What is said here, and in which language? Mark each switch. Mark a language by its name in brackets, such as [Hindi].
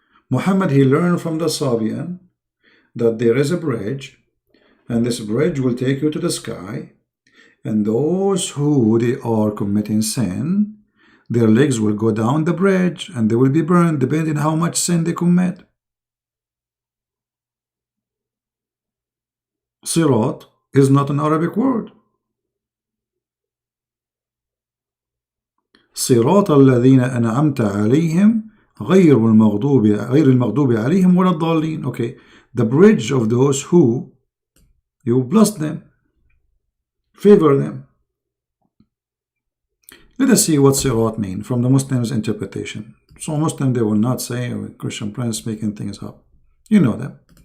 [English] Muhammad, he learned from the Sabian that there is a bridge, and this bridge will take you to the sky, and those who they are committing sin, their legs will go down the bridge, and they will be burned depending on how much sin they commit. Sirat is not an Arabic word. [Arabic] صراط الذين أنعمت عليهم غير المغضوب عليهم ولا الضالين. [English] Okay, the bridge of those who you blessed them. Favor them. Let us see what sirat mean from the Muslims' interpretation. So Muslim, they will not say, oh, Christian prince making things up. You know them.